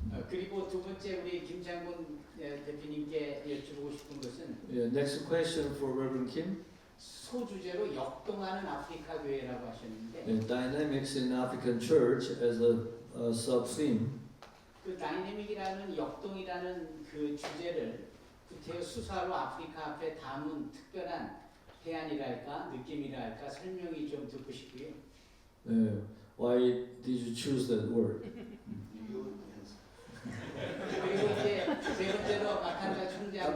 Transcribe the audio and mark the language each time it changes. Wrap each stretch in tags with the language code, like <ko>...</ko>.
<ko>그리고 두 번째 우리 김장군 대표님께 여쭤보고 싶은 것은</ko> <en>Yeah, next question for Reverend Kim.</en> <ko>소주제로 역동하는 아프리카 교회라고 하셨는데</ko> <en>Yeah, dynamics in African Church as a sub-theme.</en> <ko>그 다이내믹이라는 역동이라는 그 주제를 구태여 수사로 아프리카 앞에 담은 특별한 해안이랄까 느낌이랄까 설명이 좀 듣고 싶고요.</ko> <en>Yeah, why did you choose that word?</en> <ko>그리고 이제 세 번째로 마칸다 총장</ko>